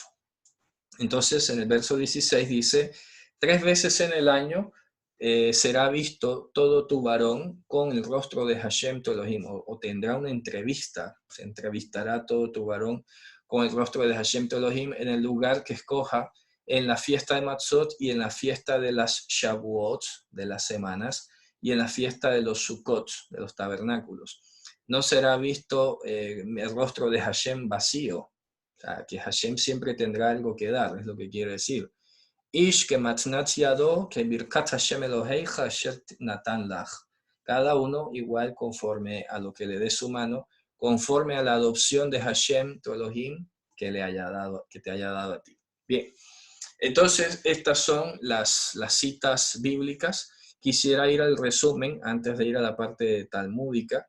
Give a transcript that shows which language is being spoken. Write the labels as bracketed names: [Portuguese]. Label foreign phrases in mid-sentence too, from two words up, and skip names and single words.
[Spanish] Entonces, en el verso 16 dice, 3 veces en el año será visto todo tu varón con el rostro de Hashem tu Elohim, o tendrá una entrevista, se entrevistará todo tu varón con el rostro de Hashem tu Elohim en el lugar que escoja en la fiesta de Matzot y en la fiesta de las Shavuot, de las semanas, y en la fiesta de los Sukkot, de los tabernáculos. No será visto el rostro de Hashem vacío, o sea, que Hashem siempre tendrá algo que dar, es lo que quiere decir. [Hebrew] איש כמתנת ידו כברכת השם אלוהיך אשר נתן לך. [Spanish] Cada uno igual conforme a lo que le dé su mano, conforme a la adopción de Hashem, tu Elohim, que te haya dado a ti. Bien, entonces estas son las citas bíblicas. Quisiera ir al resumen antes de ir a la parte talmúdica.